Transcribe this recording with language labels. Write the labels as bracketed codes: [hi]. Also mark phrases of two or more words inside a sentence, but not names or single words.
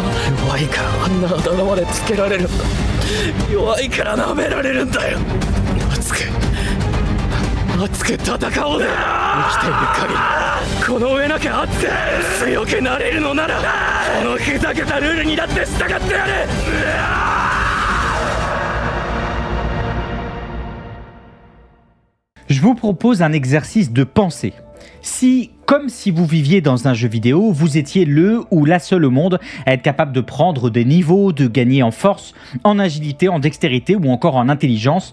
[ja] 弱いからあんなあだ名までつけられるんだ。弱いから舐められるんだよ。熱く戦おうぜ。生きている限りこの上なきゃ熱く強くなれるのなら、このふざけたルールにだって従ってやる。 [fr] Je vous propose un exercice de pensée. Comme si vous viviez dans un jeu vidéo, vous étiez le ou la seule au monde à être capable de prendre des niveaux, de gagner en force, en agilité, en dextérité ou encore en intelligence.